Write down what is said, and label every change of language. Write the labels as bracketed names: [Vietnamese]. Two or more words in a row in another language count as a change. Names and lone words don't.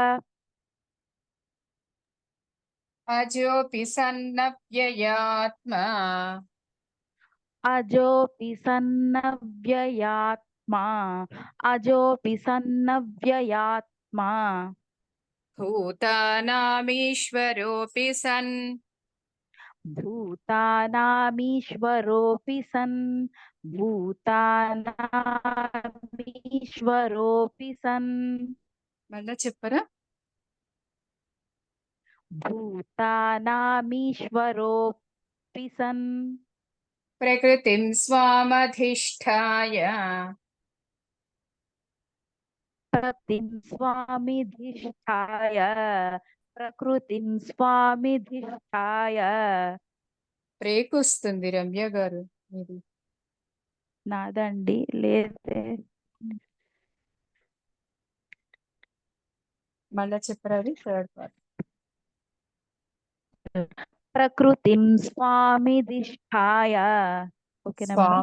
[Sanskrit] అజోపి సన్నవ్యయాత్మా अजोऽपि सन्नव्ययात्मा अजोऽपि सन्नव्ययात्मा భూతానామీశ్వరోపి సన్. भूतानामीश्वरोऽपि सन् भूतानामीश्वरोऽपि सन् [Telugu] మళ్ళా చెప్పరా? [Sanskrit] भूतानामीश्वरोऽपि सन् ప్రకృతిం స్వామధిష్ఠాయ प्रकृतिं स्वामिधिष्ठाय प्रकृतिं स्वामिधिष्ठाय [Telugu] బ్రేక్ వస్తుంది రమ్య గారు ఇది. నాదండి లేదే మళ్ళా చెప్పరా? అది [English] third part. [Sanskrit] ప్రకృతిం స్వామిధిష్ఠాయ [Telugu] ఓకేనా మేడం